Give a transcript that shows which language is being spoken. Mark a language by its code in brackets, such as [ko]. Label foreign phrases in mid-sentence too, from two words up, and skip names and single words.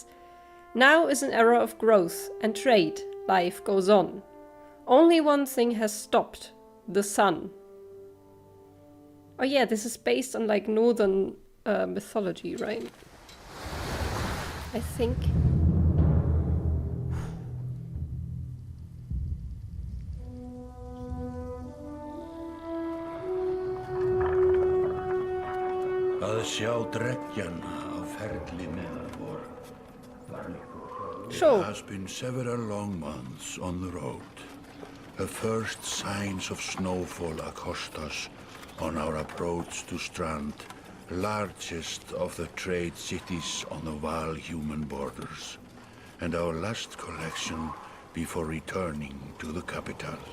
[en] Now is an era of growth and trade. Life goes on. Only one thing has stopped: the sun. Oh yeah, this is based on like northern mythology, right? I think. [is] Að sjá dreggjana á ferli meðal vor. [en] Sure. It has been several long months on the road. The first signs of snowfall accost us on our approach to Strand, largest of the trade cities on the Val-human borders, and our last collection before returning to the capital.